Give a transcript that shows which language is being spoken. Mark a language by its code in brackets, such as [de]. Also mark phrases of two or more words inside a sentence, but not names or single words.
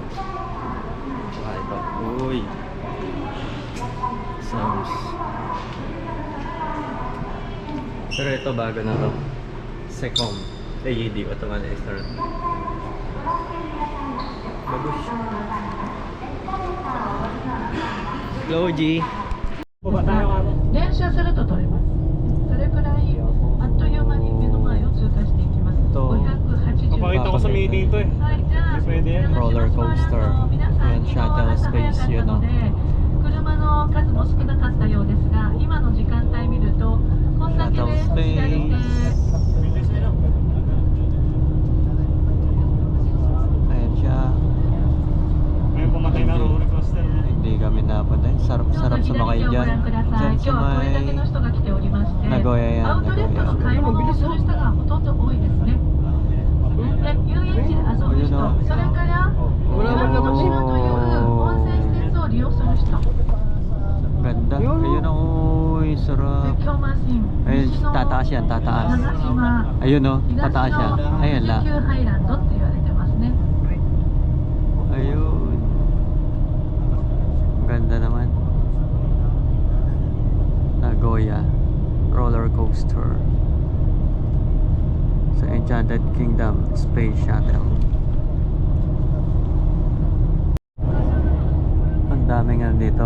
[tl] Saka ito. Uy. Sounds. Pero ito bago na to. [en] Secom. AED automatic start. Bagus. Hello, G. [ja] 連射すると取れます。それくらいあっという間に目の前を通過していきます。と 580 [tl] Papakita ko sa meeting to eh. [ja] はい、じゃあ、 [tl] pwede yan. [en] Roller coaster. [ja] 皆さん、 [tl] Yan, [en] shuttle space [tl] yun, no? [ja] 車の数も少なかったようですが、今の時間帯見ると、こんだけで [tl] Shuttle [ja] 左手 [tl] space. Ayan siya. May pumatay na [en] roller coaster. [tl] Hindi kami napunta. Sarap-sarap sumakay dyan. Dyan sa may Nagoya yan, [ja] アウトレットの買い物をする人がほとんど多いですね。で、遊園地で遊ぶ人、それから岩の島という温泉施設を利用する人、 [tl] Ganda. Ayun o. Uy, [ja] 絶 [tl] sarap. [ja] 叫マシン、 [tl] Ayun, [ja] 西の [tl] tataas yan, tataas. [ja] 長島、 [tl] Ayun o, [ja] 東 [tl] tataas siya. [ja] の [tl] Ayun [ja] 富士 [tl] la. [ja] 急ハイランドって言われてますね。 [tl] Ayun. Ganda naman. Nagoya [en] roller coaster [tl] sa Enchanted Kingdom Space Shuttle. Ang daming ano dito.